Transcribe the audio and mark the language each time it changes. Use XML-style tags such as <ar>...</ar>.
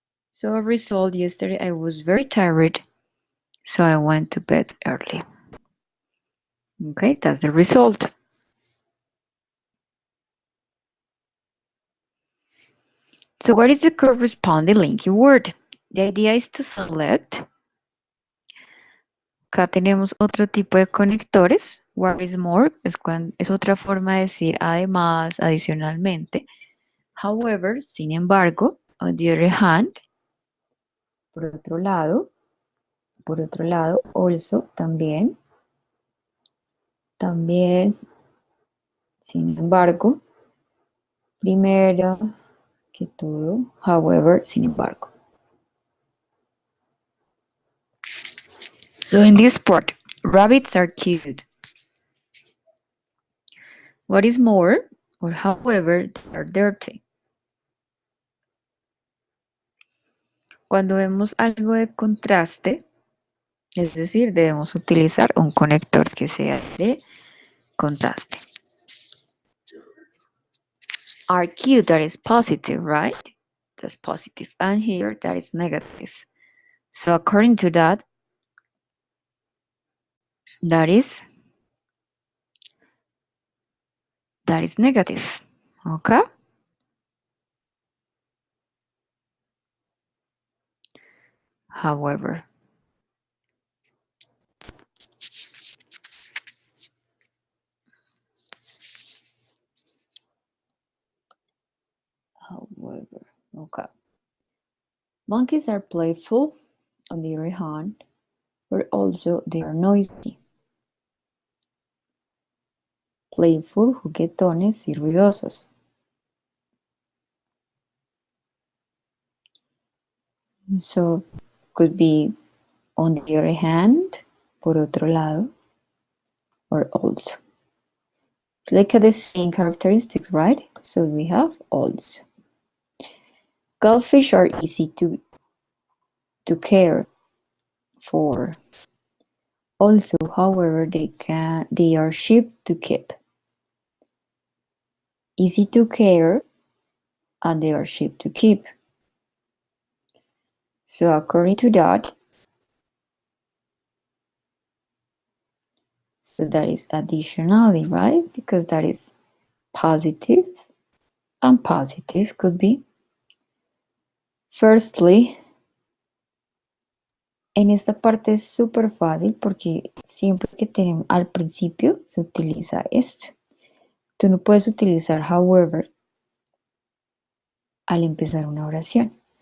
<en>So a result, yesterday I was very tired, so I went to bed early. Okay, that's the result. So what is the corresponding linking word? The idea is to select.</en> <es>Acá tenemos otro tipo de conectores.</es> <en>What is more</en> <es>es otra forma de decir además, adicionalmente. However, sin embargo,</es> <en>on the other hand,</en> <es>por otro lado, also, también, sin embargo, primero que todo, however, sin embargo.</es> <en>So in this part, rabbits are cute. What is more, or however, they are dirty.</en> <es>Cuando vemos algo de contraste, es decir, debemos utilizar un conector que sea de contraste.</es> <en>Are cute, that is positive, right? That's positive. And here, that is negative. So according to that, that is negative. Okay? However. Okay. Monkeys are playful, on the other hand, but also they are noisy.</en> <es>Playful, juguetones y ruidosos.</es> <en>So, could be on the other hand,</en> <es>por otro lado,</es> <en>or also. Look at the same characteristics, right? So we have also. Goldfish are easy to care for. Also, however, they are cheap to keep. Easy to care and they are cheap to keep. So according to that, so that is additionally, right? Because that is positive and positive could be.</en> <es>Firstly, en esta parte es súper fácil porque siempre que tenemos al principio se utiliza esto. Tú no puedes utilizar however al empezar una oración.</es>